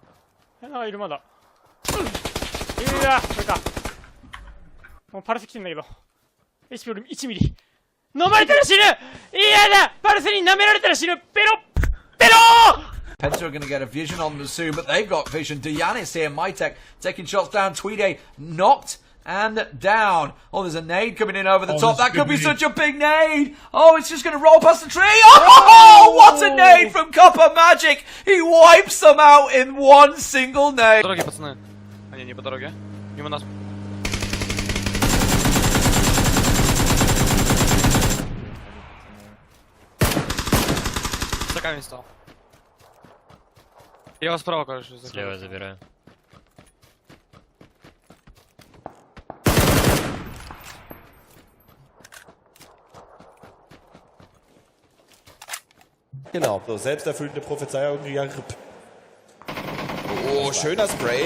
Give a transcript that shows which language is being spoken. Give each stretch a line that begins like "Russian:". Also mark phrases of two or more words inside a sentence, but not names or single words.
Japanese: いるまだ。いやこれか。もうパルス来てんだけど。HP 俺1ミリ。飲まれたら死ぬ。嫌だパルスに舐められたら死ぬ。ペロ
English: Penta are going to get a vision on them soon, but they've got vision. Dianis here, Mytek taking shots down. Tweedy knocked and down. Oh, there's a nade coming in over the top. That could be such a big nade. Oh, it's just going to roll past the tree. Oh, what a nade from Copper Magic. He wipes them out in one single nade.
Russian: По дороге, пацаны. А не по дороге. Мимо нас. За камень стал. Я вас справа, короче, Слева забираю.
German: Genau, so selbsterfüllende Prophezeiung. Oh, schöner Spray.